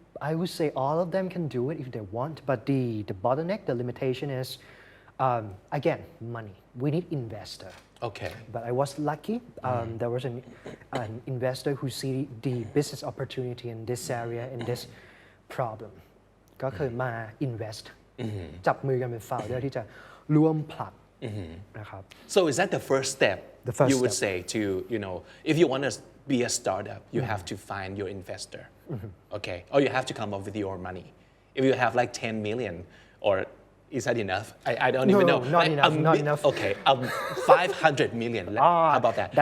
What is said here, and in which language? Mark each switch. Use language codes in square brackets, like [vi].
[en] I would say all of them can do it if they want, but the bottleneck, the limitation is, again, money. We need investor. Okay. But I was lucky. There was an investor who see the business opportunity in this area, in this problem. [th] ก็คือมา invest จับมือกันเป็น founder ที่จะร่วมผลักนะครับ [en] So is that the first step you would say to if you want to be a startup you have to find your investor okay or you have to come up with your money if you have like 10 million or is that enough I don't even know not enough okay 500 million how about that